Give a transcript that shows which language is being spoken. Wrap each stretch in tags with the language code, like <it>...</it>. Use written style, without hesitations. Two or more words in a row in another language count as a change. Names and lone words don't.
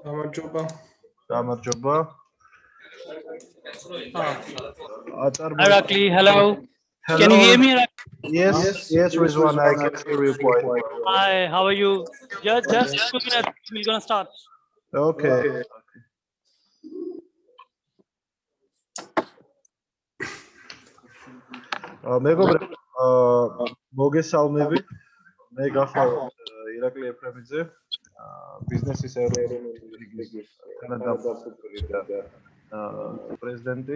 <ka>გამარჯობა.</ka> <en>Irakli, hello. Can you hear me? Yes, Rizwan, I can hear you quite well. Hi, how are you? Just 2 minutes. We're gonna start. Okay.</en> <ka>მეგობრებო, მოგესალმებით. მე გახლავთ ირაკლი ეფრემიძე, ბიზნესის ეროვნული ლიგის თანადამფუძნებელი და პრეზიდენტი.</ka>